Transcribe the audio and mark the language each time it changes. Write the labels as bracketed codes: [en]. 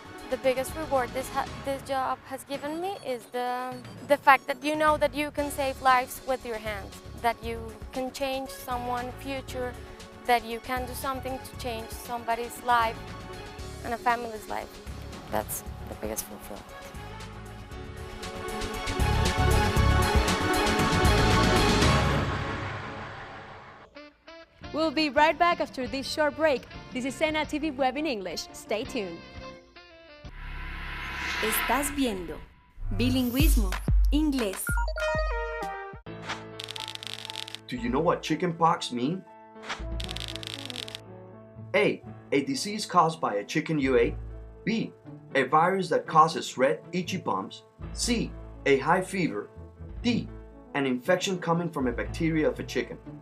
[en] The biggest reward this job has given me is the fact that you know that you can save lives with your hands, that you can change someone's future, that you can do something to change somebody's life and a family's life. That's the biggest fulfillment. We'll be right back after this short break. This is SENA TV Web in English. Stay tuned. [es] Estás viendo Bilingüismo Inglés. [en] Do you know what chickenpox mean? A disease caused by a chicken you ate. B, a virus that causes red, itchy bumps. C, a high fever. D, an infection coming from a bacteria of a chicken.